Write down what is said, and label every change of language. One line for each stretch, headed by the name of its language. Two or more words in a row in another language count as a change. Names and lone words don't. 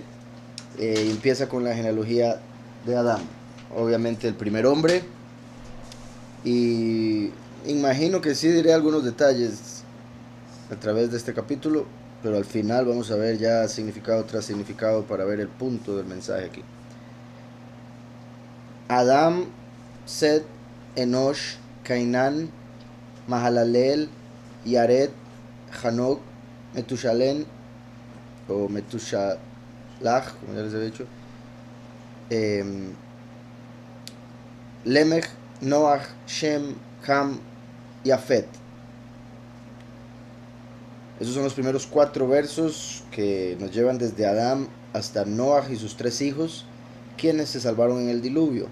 Spanish: Empieza con la genealogía de Adam. Obviamente el primer hombre. Y imagino que sí diré algunos detalles a través de este capítulo, pero al final vamos a ver ya significado tras significado para ver el punto del mensaje aquí. Adam, Seth, Enosh, Cainán, Mahalalel, Yared, Hanok, Metushalén o Metushalach, como ya les he dicho, Lemech, Noach, Shem, Ham y Afet. Esos son los primeros 4 versos que nos llevan desde Adán hasta Noach y sus 3 hijos, quienes se salvaron en el diluvio.